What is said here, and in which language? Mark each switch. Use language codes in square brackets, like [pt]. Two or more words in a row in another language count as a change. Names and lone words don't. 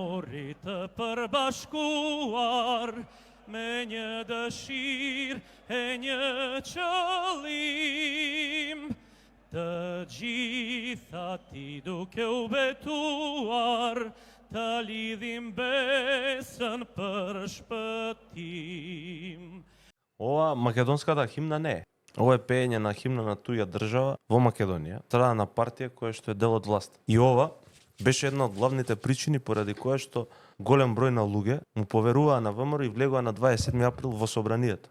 [sq] Lite përbashkuar me një dëshirë e një qëllim, të gjitha ti duke u betuar, të lidhim besën për shpëtim. [mk] Ова македонската химна не е. Ова е пеење на химна на туја држава во Македонија, страна на партија која што е дел од власт. И ова беше една од главните причини поради која што голем број на луѓе му поверуваа на ВМРО и влегоа на 27 април во собранието.